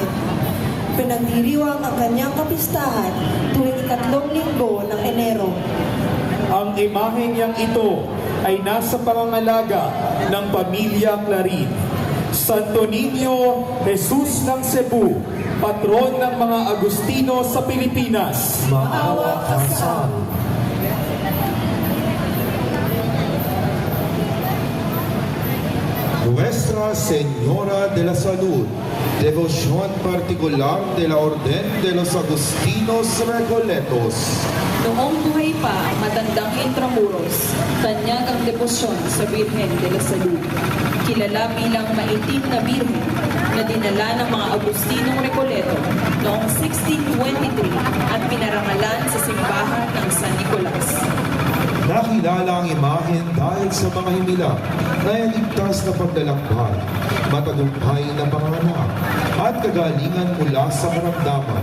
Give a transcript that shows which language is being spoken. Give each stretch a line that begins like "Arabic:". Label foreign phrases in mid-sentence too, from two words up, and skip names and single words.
Filipino: Pinagdiriwang ang kanyang kapistahan tuwing 3 linggo ng Enero. Ang imaheng yang ito ay nasa pangangalaga ng pamilya Clarin. Santo Niño Jesus ng Cebu, patron ng mga Agustino sa Pilipinas. maawa ka sa amin.
Spanish: Nuestra Señora de la Salud, devoción particular de la Orden de los Agustinos Recoletos.
Filipino: Noong buhay pa ang matandang Intramuros, tanyag ang debosyon sa Birhen de la Salud. Kilala bilang maitim na birhen na dinala ng mga Agustinong Recoleto noong 1623 at pinarangalan sa simbahan ng San Nicolas. Nakilala ang imahen dahil sa mga himila na iligtas na paglalakbay, matagumpay na panganganak, at kagalingan mula sa karamdaman.